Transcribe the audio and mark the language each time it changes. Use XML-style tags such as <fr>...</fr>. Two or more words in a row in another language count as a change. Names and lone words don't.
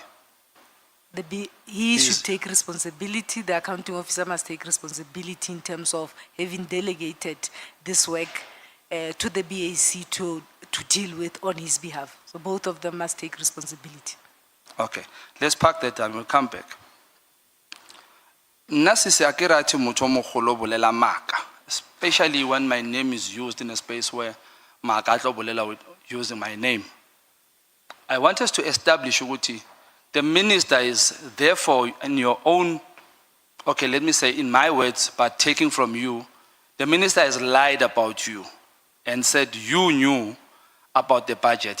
<en>He should take responsibility, the accounting officer must take responsibility in terms of having delegated this work to the BAC to deal with on his behalf. So both of them must take responsibility. Okay, let's park that and we'll come back.</en> <nso>Nasi se akirati motho o mogolo o bolela maka,</nso> <en>especially when my name is used in a space where</en> <nso>maka a tlo bolela</nso> <en>with using my name. I want us to establish ukuthi the minister is therefore in your own, okay, let me say in my words, but taking from you, the minister has lied about you and said you knew about the budget.</en>